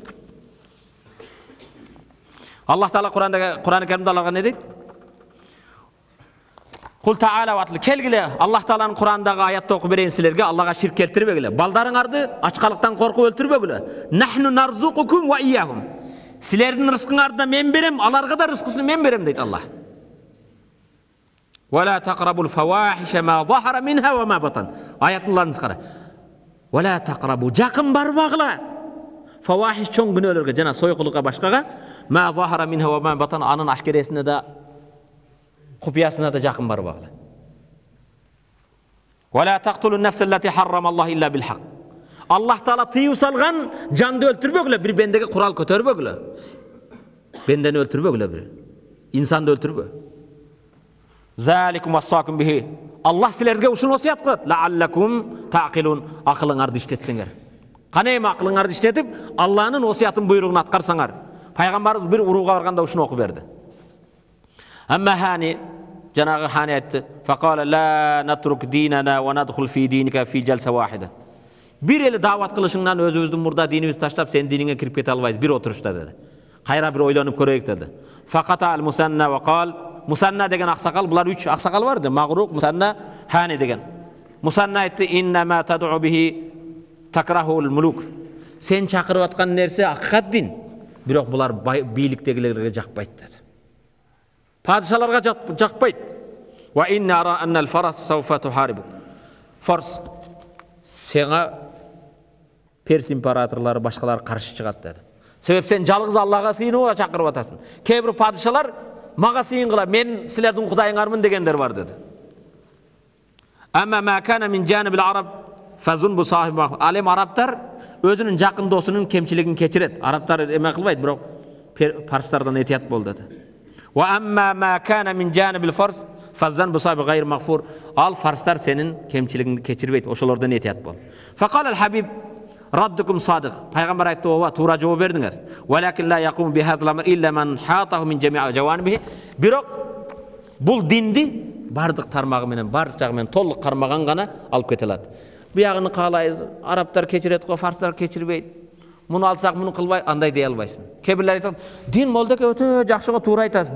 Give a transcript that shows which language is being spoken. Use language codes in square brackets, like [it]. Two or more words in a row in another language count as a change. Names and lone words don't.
[ky] Аллах Таала Кур'ан-ы Каримде аларга не дейт? [ar] قل تعالوا أتل, [ky] келгиле, Аллах Тааланын Кур'андагы аятты окуп берейин силерге, Аллага ширк келтирбегиле. Балдарыңарды ачкалыктан коркуп өлтүрбөгүлө. [ar] نحن نرزقكم وإياهم. [ky] Силердин рызкыңарды да мен берем, аларга да рызкысын мен берем дейт Аллах. [ar] ولا تقربوا الفواحش ما ظهر منها وما بطن. [ky] Аяттын кара. [ar] ولا تقربوا, [ky] жакын барбагыла. Фавахиш чоң күнөөлөргө жана сойкулукка башкага, [ar] ما ظهر منها وما بطن, [ky] анын ашкересине да купиясына да жакын барбагыла. [ar] ولا تقتلوا النفس التي حرم الله إلا بالحق. [ky] Аллах Таала тыюу салган жанды өлтүрбөгүлө, бир бендеге курал көтөрбөгүлө. Бендени өлтүрбөгүлө, бир инсанды өлтүрбө. [ar] ذلكم وصاكم به. [ky] Аллах силерге ушуну осуят кылат. [ar] لعلكم تعقلون, [ky] акылыңарды иштетсеңер. Кане эми акылыңарды иштетип, Аллахнын осуятын буйругун аткарсаңар. Пайгамбарыбыз бир урууга барганда ушуну окуп берди. Амма хани, жанагы хани айтты: [ar] فقال لا نترك ديننا وندخل في دينك في جلسة واحدة." [ky] Бир эле даават кылышыңдан өзүбүздүн мурда динибизди таштап, сен диниңе кирип кете албайбыз, бир отурушта деди. Кайра бир ойлонуп көрөйүк деди. [ar] فقام المثنى وقال, [ky] Мусанна деген аксакал, булар 3 аксакал бар да, Магрук, Мусанна, Хани деген. Мусанна айтты: [ar] إن ما تدعو به تكرهه الملوك." [ky] Сен чакырып аткан нерсе акыйкат дин, бирок булар бийликтегилерге жакпайт деди. Падышаларга жакпайт. [ar] وإني أرى أن الفرس سوف تحاربك. [ky] Фарс сеңа Перс императорлары, башкалар каршы чыгат деди. Себеп сен жалгыз Аллага сыйынууга чакырып атасың. Кээ бир падышалар мага сыйынгыла, мен силердин кудайыңармын дегендер бар деди. [ar] أما ما كان من جانب العرب فذنب صاحبه. [ky] Алем арабтар өзүнүн жакын досунун кемчилигин кечирет. Арабтар эме кылбайт, бирок парстардан этият бол деди. [ar] وأما ما كان من جانب الفرس فذنب صاحبه غير مغفور. [ky] Ал фарстар сенин кемчилигиңди кечирбейт, ошолордон этият бол. [ar] فقال الحبيب ردكم صادق. [ky] Пайгамбар айтты: "Ова, туура жооп бердиңер. [ar] ولكن لا يقوم بهذا الأمر إلا من حاطه من جميع جوانبه." [ky] Бирок бул динди бардык тармагы менен, бардык жагы менен толук кармаган гана алып кете алат. Буягын каалайбыз, арабтар кечирет го, фарстар кечирбейт. Муну алсак, муну кылбай, андай дей албайсың. Кээ бирлер айтат: "Дин молдоке өтө жакшы го, туура айтасыз.